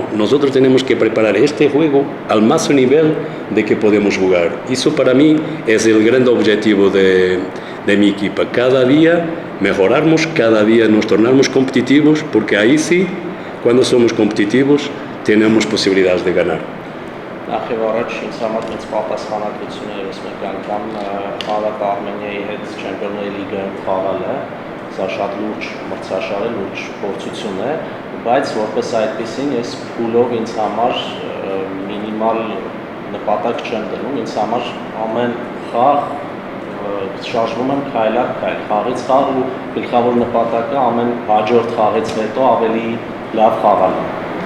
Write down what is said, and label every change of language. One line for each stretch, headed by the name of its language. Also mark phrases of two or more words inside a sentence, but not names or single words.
Spanish: Nosotros tenemos que preparar este juego al máximo nivel de que podemos jugar. Eso para mí es el gran objetivo de de mi equipo. Cada día mejorarnos, cada día nos tornamos competitivos, porque ahí sí, cuando somos competitivos, tenemos posibilidades de ganar.
Armenian: Նախ եւ առաջ ինձ համար մեծ պատասխանատվություն է ես մեկ անգամ Արաբ Արմենիայի հետ Չեմպիոնների լիգայում խաղալը, սա շատ լուրջ մրցաշար է, լուրջ փորձություն է, բայց որպես այդպեսին ես փուլով ինձ համար մինիմալ նպատակ չեմ դնում, ինձ համար ամեն խաղ շարժվում եմ քայլ առ քայլ, խաղից խաղ ու գլխավոր նպատակը ամեն հաջորդ խաղից հետո ավելի լավ խաղալն է։